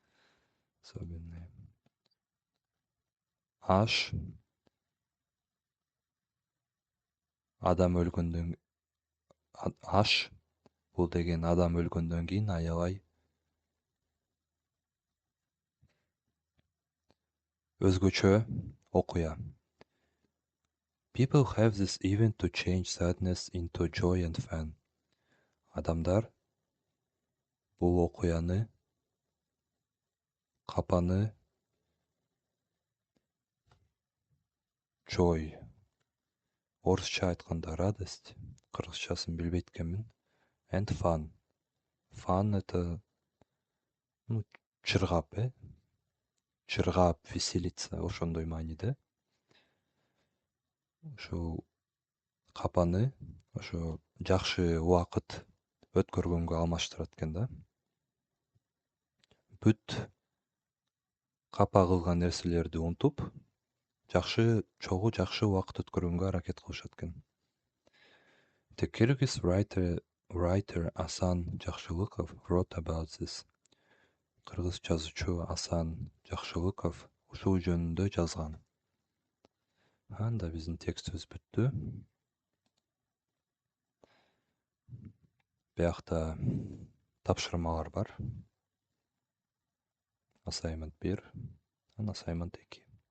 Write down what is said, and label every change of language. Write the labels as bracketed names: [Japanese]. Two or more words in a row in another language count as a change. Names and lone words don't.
[Kyrgyz] Аш адам өлгөндөн аш бул деген адам өлгөндөн кийин аябай өзгөчө окуя. [English] People have this event to change sadness into joy and fun. [Kyrgyz] Адамдар бул окуяны, капаны joy, орусча айтканда радость, кыргызчасын билбейт экенмин, [English] and fun. [Kyrgyz] Fun это чыргап, чыргап, веселиться, ошондой мааниде. Ошол капаны ошо жакшы убакыт өткөргөнгө алмаштырат экен да. Бүт капа кылган нерселерди унутуп, чогуу жакшы убакыт өткөргөнгө аракет кылышат экен. [English] The Kyrgyz writer Асан Жакшылыков wrote about this. [Kyrgyz] Кыргыз жазуучу Асан Жакшылыков ушул жөнүндө жазган. Анда биздин текстибиз бүттү. Биякта тапшырмалар бар. [English] Assignment 1, assignment 2.